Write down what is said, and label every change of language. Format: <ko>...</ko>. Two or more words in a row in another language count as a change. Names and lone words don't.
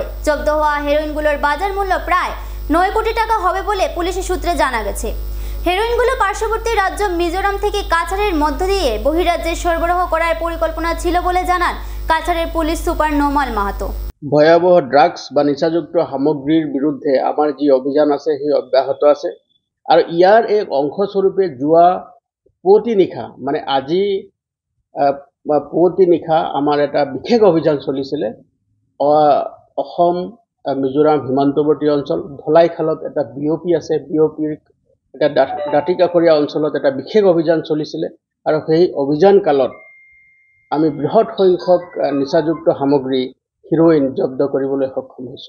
<bn>জব্দ হওয়া হেরোইনগুলোর বাজার মূল্য প্রায় 9 কোটি টাকা হবে বলে পুলিশের সূত্রে জানা গেছে। হেরোইনগুলো পার্শ্ববর্তী রাজ্য মিজোরাম থেকে কাছাড়ের মধ্য দিয়ে বহিরাজ্যে সরবরাহ করার পরিকল্পনা ছিল বলে জানান কাছাড়ের পুলিশ সুপার নোমাল মাহাতো।</bn> <as>ভয়াবহ ড্রাগস বা নিচাযুক্ত সামগ্ৰীৰ বিৰুদ্ধে আমাৰ যি অভিযান আছে সেই অব্যাহত আছে, আৰু ইয়াৰ এক অংশস্বৰূপে যোৱা পুৱতি নিশা, মানে আজি পুৱতি নিশা আমাৰ এটা বিশেষ অভিযান চলিছিলে। অসম মিজোৰাম সীমান্তৱৰ্তী অঞ্চল ধলাইখালত এটা বিঅ'পি আছে, বিঅ'পিৰ এটা দাঁতিকাষৰীয়া অঞ্চলত এটা বিশেষ অভিযান চলিছিলে, আৰু সেই অভিযান কালত আমি বৃহৎ সংখ্যক নিচাযুক্ত সামগ্ৰী হিৰোইন জব্দ কৰিবলৈ সক্ষম হৈছোঁ।</as>